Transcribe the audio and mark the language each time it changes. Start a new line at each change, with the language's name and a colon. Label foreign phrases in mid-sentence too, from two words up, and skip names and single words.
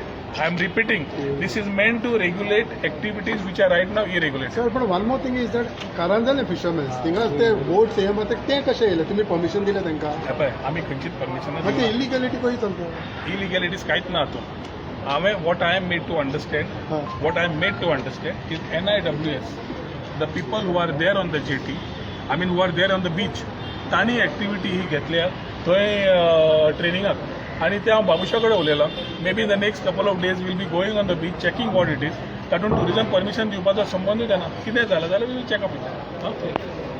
English: I am repeating, this is meant to regulate activities which are right now irregulated. Sir, but one more thing is that Karanjal fishermen,
Konkani: थिंगा ते बोट्स हे मग ते कशे येले? तुम्ही परमिशन दिले तांकां? पळय आमी खंयचीच परमिशन मग ते इलिगॅलिटी कशी चलता? इलिगॅलिटीज कांयच ना हातून.
English: हांवें what I am made to understand is NIWS, the people who are there on the jetty, I mean who are there on the beach,
Konkani: तांणी एक्टिविटी ही घेतल्या थंय ट्रेनिंगाक आनी ते हांव बाबुशा कडेन उलयलां.
English: may be the next couple of days will be going on the beach checking what it is.
Konkani: तातूंत टुरिझम परमिशन दिवपाचो संबंदूच येना. कितें जालें जाल्यार
English: we will check up it.